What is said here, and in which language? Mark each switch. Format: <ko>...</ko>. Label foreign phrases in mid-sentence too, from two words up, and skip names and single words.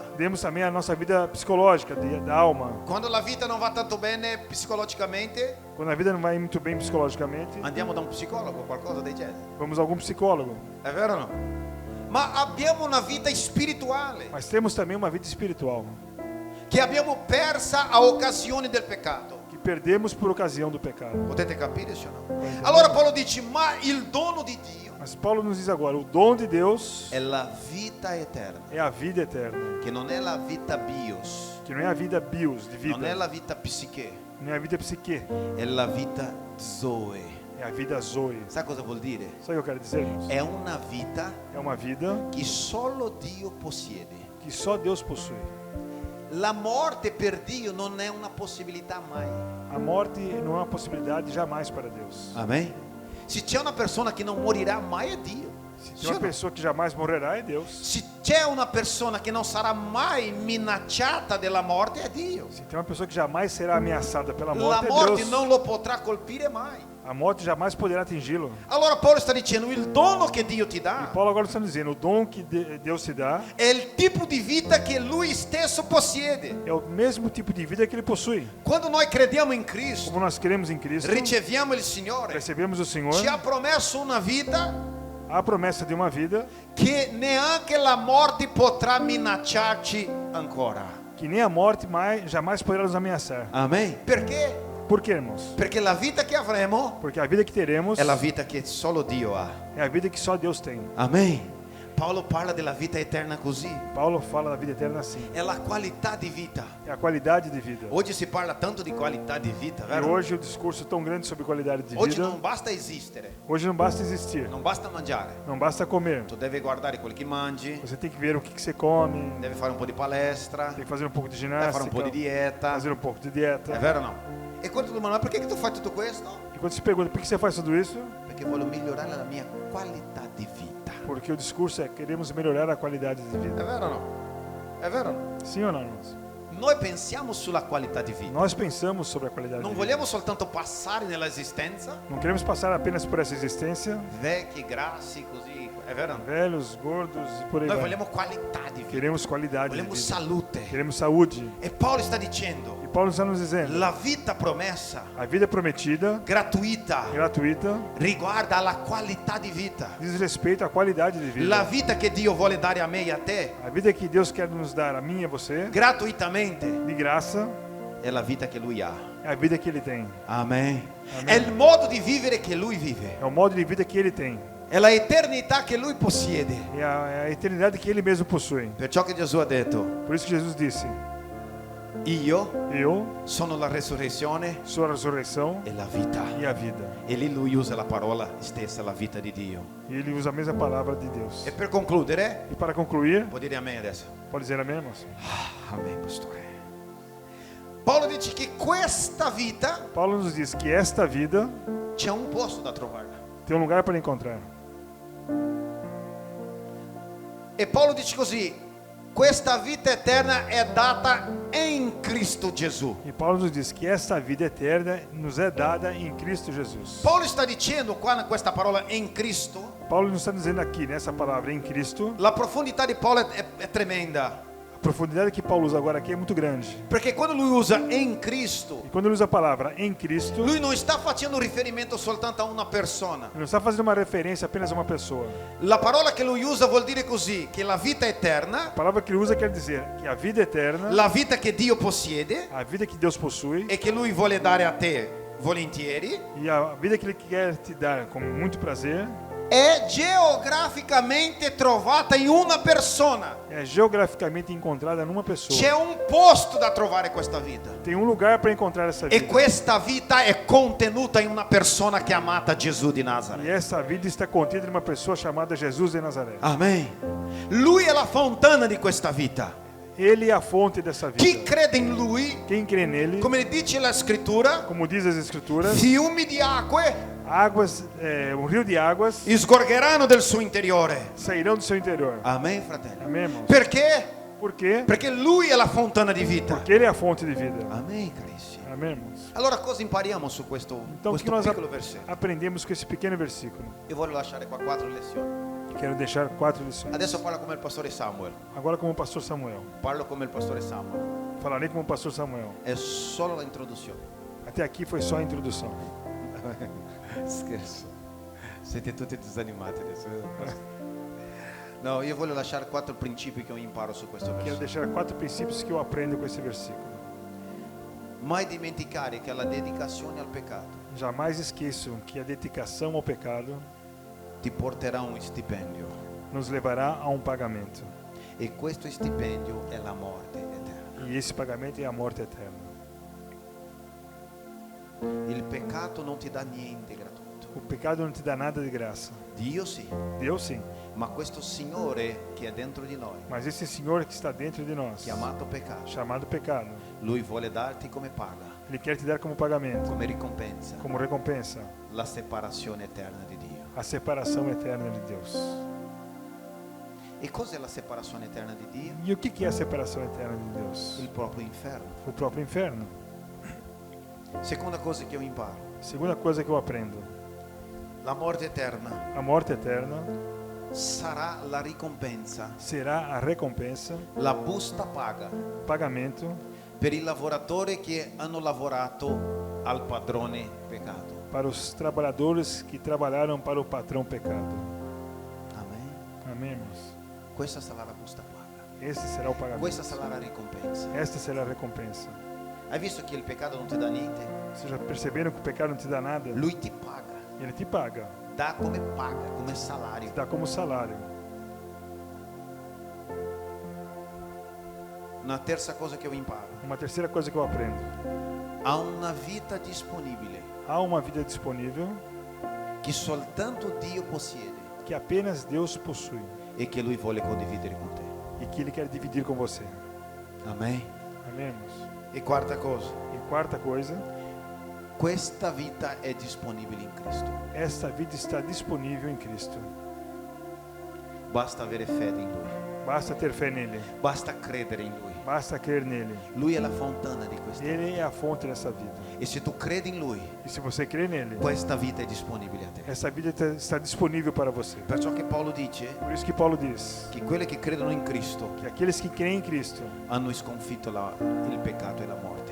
<pt>Temos também a nossa vida psicológica, da alma.</pt> <it>Quando la vita non va tanto bene psicologicamente,</it> <pt>Quando a vida não vai muito bem psicologicamente,</pt> <it>andiamo da un psicologo, qualcosa del genere.</it> <pt>vamos a algum psicólogo.</pt> <it>È vero o no? Ma abbiamo una vita spirituale</it> <pt>Mas temos também uma vida espiritual,</pt> <it>che abbiamo persa a occasione del peccato.</it> <pt>que perdemos por ocasião do pecado.</pt> <it>Potete capire, sì o no? Allora Paolo dice, ma il dono di Dio</it> <pt>Mas Paulo nos diz agora, o dom de Deus</pt> <it>è la vita eterna,</it> <pt>é a vida eterna,</pt> <it>che non è la vita bios,</it> <pt>que não é a vida bios, de</pt> <it>non è</it> <pt>vida,</pt> <it>la vita psiche,</it> <pt>não é a vida psique,</pt> <it>è la vita zoe.</it> <pt>é a vida zoe.</pt> <it>Sai cosa vuol dire?</it> <pt>Sabe o que eu quero dizer, irmãos?</pt> <it>È una vita</it> <pt>É uma vida</pt> <it>che solo Dio possiede.</it> <pt>que só Deus possui.</pt> <it>La morte per Dio non è una possibilità mai.</it> <pt>A morte não é uma possibilidade jamais para Deus.</pt> <it>Amen. Se c'è una persona che non morirà mai è Dio.</it> <pt>Se</pt> <it>Sì</it> <pt>tem o uma</pt> <it>no?</it> <pt>pessoa que jamais morrerá, é Deus.</pt> <it>Se c'è una persona che non sarà mai minacciata della morte è Dio.</it> <pt>Se tem uma pessoa que jamais será ameaçada pela</pt> <it>La</it> <pt>morte, é</pt> <it>morte</it> <pt>Deus.</pt> <it>non lo potrà colpire mai.</it> <pt>A morte jamais poderá atingi-lo.</pt> <it>Allora Paolo sta dicendo il dono che Dio ti</it> <pt>E</pt> <it>dà</it> <pt>Paulo agora está dizendo, o dom que Deus te dá</pt> <it>è il tipo di vita che lui stesso possiede.</it> <pt>é o mesmo tipo de vida que ele possui.</pt> <it>Quando noi crediamo in Cristo,</it> <pt>Como nós cremos em Cristo,</pt> <it>riceviamo il Signore,</it> <pt>recebemos o Senhor,</pt> <it>ci ha promesso una vita</it> <pt>a promessa de uma vida</pt> <it>che neanche la morte potrà minacciarci ancora.</it> <pt>que nem a morte jamais poderá nos ameaçar.</pt> <it>Amen. Perché?</it> <pt>Por quê, irmãos?</pt> <it>Perché la vita che avremo</it> <pt>Porque a vida que teremos</pt> <it>è la vita che solo Dio ha.</it> <pt>é a vida que só Deus tem.</pt> <it>Amen. Paolo parla della vita eterna così.</it> <pt>Paulo fala da vida eterna assim.</pt> <it>È la qualità di vita.</it> <pt>É a qualidade de vida.</pt> <it>Oggi si parla tanto di qualità di vita, E vero?</it> <pt>hoje o discurso é tão grande sobre qualidade de</pt> <it>Oggi</it> <pt>vida.</pt> <it>non basta esistere,</it> <pt>Hoje não basta existir,</pt> <it>non basta mangiare.</it> <pt>não basta comer.</pt> <it>Tu devi guardare quel che mangi,</it> <pt>Você tem que ver o que você come,</pt> <it>devi fare un po' di palestra,</it> <pt>tem que fazer um pouco de</pt> <it>devi fare</it> <pt>ginástica,</pt> <it>un po' di dieta.</it> <pt>fazer um pouco de dieta.</pt> <it>È vero o no? E quando tu domandi, ma perché che tu fai tutto questo?</it> <pt>E quando se pergunta por que você faz tudo isso,</pt> <it>Perché voglio migliorare la mia qualità di vita.</it> <pt>porque o discurso é queremos melhorar a qualidade de</pt> <it>È</it> <pt>vida.</pt> <it>vero o no? È vero o no?</it> <pt>Sim ou não, irmãos?</pt> <it>Noi pensiamo sulla qualità di vita.</it> <pt>Nós pensamos sobre a qualidade</pt> <it>Non</it> <pt>de vida.</pt> <it>vogliamo soltanto passare nell'esistenza,</it> <pt>Não queremos passar apenas por essa existência,</pt> <it>vecchi, grassi, così. È vero o no?</it> <pt>velhos, gordos e por aí</pt> <it>Noi</it> <pt>vai.</pt> <it>vogliamo qualità di vita,</it> <pt>Queremos qualidade de</pt> <it>vogliamo</it> <pt>vida.</pt> <it>salute.</it> <pt>Queremos saúde.</pt> <it>E Paolo sta dicendo,</it> <pt>E Paulo está nos dizendo,</pt> <it>la vita promessa,</it> <pt>a vida prometida,</pt> <it>gratuita,</it> <pt>gratuita,</pt> <it>riguarda la qualità di vita.</it> <pt>diz respeito à qualidade de</pt> <it>La</it> <pt>vida.</pt> <it>vita che Dio vuole dare a me e a te,</it> <pt>A vida que Deus quer nos dar, a mim e a você,</pt> <it>gratuitamente,</it> <pt>de graça,</pt> <it>è la vita che Lui ha.</it> <pt>é a vida que Ele tem.</pt> <it>Amen.</it> <pt>Amen.</pt> <it>È il modo di vivere che Lui vive.</it> <pt>É o modo de vida que Ele tem.</pt> <it>È la eternità che Lui possiede.</it> <pt>É a eternidade que Ele mesmo possui.</pt> <it>Perciò che Gesù ha detto,</it> <pt>Por isso que Jesus disse,</pt> <it>io</it> <pt>eu</pt> <it>sono la resurrezione</it> <pt>sou a ressurreição</pt> <it>e la vita.</it> <pt>e a vida.</pt> <it>E lì Lui usa la parola stessa, la vita di Dio.</it> <pt>E Ele usa a mesma palavra de Deus.</pt> <it>E per concludere,</it> <pt>E para concluir,</pt> <it>può dire a me adesso.</it> <pt>Pode dizer amém, irmãos? Amém,</pt> <it>pastore. Paolo dice che questa vita</it> <pt>Paulo nos diz que esta vida</pt> <it>c'è un posto da trovarla.</it> <pt>tem um lugar para encontrar.</pt> <it>E Paolo dice così: questa vita eterna è data in Cristo Gesù.</it> <pt>E Paulo nos diz que esta vida eterna nos é dada em Cristo Jesus.</pt> <it>Paolo sta dicendo qua questa parola in Cristo,</it> <pt>Paulo nos está dizendo aqui, nessa palavra, em Cristo,</pt> <it>la profondità di Paolo è tremenda.</it> <pt>a profundidade que Paulo usa agora aqui é muito grande.</pt> <it>Perché quando lui usa in Cristo,</it> <pt>E quando ele usa a palavra em Cristo,</pt> <it>lui non sta facendo riferimento soltanto a una persona.</it> <pt>ele não está fazendo uma referência apenas a uma pessoa.</pt> <it>La parola che lui usa vuol dire così, che la vita eterna,</it> <pt>A palavra que ele usa quer dizer que a vida eterna,</pt> <it>la vita che Dio possiede</it> <pt>a vida que Deus possui,</pt> <it>e che lui vuole dare a te volentieri,</it> <pt>e a vida que ele quer te dar com muito prazer,</pt> <it>è geograficamente trovata in una persona.</it> <pt>é geograficamente encontrada numa pessoa.</pt> <it>C'è un posto da trovare questa vita.</it> <pt>Tem um lugar para encontrar essa</pt> <it>E</it> <pt>vida.</pt> <it>questa vita è contenuta in una persona chiamata Gesù di</it> <pt>E</pt> <it>Nazareth.</it> <pt>essa vida está contida em uma pessoa chamada Jesus de Nazaré.</pt> <it>Amen. Lui è la fontana di questa vita.</it> <pt>Ele é a fonte dessa</pt> <it>Chi</it> <pt>vida.</pt> <it>crede in lui,</it> <pt>Quem crê nele,</pt> <it>come dice la scrittura,</it> <pt>como diz as Escrituras,</pt> <it>fiumi di acque</it> <pt>águas, um rio de águas</pt> <it>sgorgeranno del suo interiore.</it> <pt>sairão do seu interior.</pt> <it>Amen, fratello.</it> <pt>Amém, irmãos?</pt> <it>Perché?</it> <pt>Por quê?</pt> <it>Perché lui è la fontana di vita.</it> <pt>Porque ele é a fonte de vida.</pt> <it>Amen, carissimi.</it> <pt>Amém, irmãos?</pt> <it>Allora cosa impariamo su questo</it> <pt>Então, o que nós</pt> <it>piccolo versetto?</it> <pt>aprendemos com esse pequeno versículo?</pt> <it>Io voglio lasciare qua 4 lezioni.</it> <pt>Quero deixar 4 lições.</pt> <it>Adesso parlo come il pastore Samuel.</it> <pt>Agora, como o pastor Samuel.</pt> <it>Parlo come il pastore Samuel.</it> <pt>Falarei como o pastor Samuel.</pt> <it>È solo l'introduzione.</it> <pt>Até aqui foi só a introdução.</pt> <it>Scherzo. Siete tutti disanimati adesso. No, io voglio lasciare 4 principi che io imparo su questo</it> <pt>Quero</pt> <it>versetto.</it> <pt>deixar 4 princípios que eu aprendo com esse versículo.</pt> <it>Mai dimenticare che la dedicazione al peccato</it> <pt>Jamais esqueçam que a dedicação ao pecado</pt> <it>ti porterà un stipendio.</it> <pt>nos levará a um pagamento.</pt> <it>E questo stipendio è la morte eterna.</it> <pt>E esse pagamento é a morte eterna.</pt> <it>Il peccato non ti dà niente gratuito.</it> <pt>O pecado não te dá nada de graça.</pt> <it>Dio sì,</it> <pt>Deus sim.</pt> <it>ma questo Signore che è dentro di noi,</it> <pt>Mas esse Senhor que está dentro de nós,</pt> <it>chiamato peccato,</it> <pt>chamado pecado,</pt> <it>Lui vuole darti come paga,</it> <pt>Ele quer te dar como pagamento,</pt> <it>come ricompensa,</it> <pt>como recompensa,</pt> <it>la separazione eterna di Dio.</it> <pt>a separação eterna de Deus.</pt> <it>E cos'è la separazione eterna di Dio?</it> <pt>E o que é a separação eterna de Deus?</pt> <it>Il proprio inferno.</it> <pt>O próprio inferno.</pt> <it>Seconda cosa che io imparo,</it> <pt>Segunda coisa que eu aprendo:</pt> <it>la morte eterna</it> <pt>a morte eterna</pt> <it>sarà la ricompensa,</it> <pt>será a recompensa,</pt> <it>la busta paga</it> <pt>pagamento</pt> <it>per i lavoratori che hanno lavorato al padrone peccato.</it> <pt>para os trabalhadores que trabalharam para o patrão pecado.</pt> <it>Amen.</it> <pt>Amém, irmãos?</pt> <it>Questa sarà la busta paga.</it> <pt>Esse será o pagamento.</pt> <it>Questa sarà la ricompensa.</it> <pt>Esta será a recompensa.</pt> <it>Hai visto che il peccato non ti dà niente?</it> <pt>Vocês já perceberam que o pecado não te dá nada?</pt> <it>Lui ti paga,</it> <pt>Ele te paga,</pt> <it>dà come paga, come salario.</it> <pt>te dá como salário.</pt> <it>Una terza cosa che io imparo,</it> <pt>Uma terceira coisa que eu aprendo:</pt> <it>ha una vita disponibile</it> <pt>há uma vida disponível</pt> <it>che soltanto Dio possiede</it> <pt>que apenas Deus possui</pt> <it>e che Lui vuole condividere con te.</it> <pt>e que Ele quer dividir com você.</pt> <it>Amen.</it> <pt>Amém, irmãos?</pt> <it>E quarta cosa,</it> <pt>E quarta coisa:</pt> <it>questa vita è disponibile in Cristo.</it> <pt>esta vida está disponível em Cristo.</pt> <it>Basta avere fede in Lui,</it> <pt>Basta ter fé nele,</pt> <it>basta credere in Lui.</it> <pt>basta crer nele.</pt> <it>Lui è la fontana di questa vita.</it> <pt>Ele é a fonte dessa vida.</pt> <it>E se tu credi in Lui,</it> <pt>E se você crê nele,</pt> <it>questa vita è disponibile a te.</it> <pt>essa vida está disponível para você.</pt> <it>Perciò che Paolo dice</it> <pt>Por isso que Paulo diz</pt> <it>che quelli che credono in Cristo</it> <pt>que aqueles que creem em Cristo</pt> <it>hanno sconfitto il peccato e la morte.</it>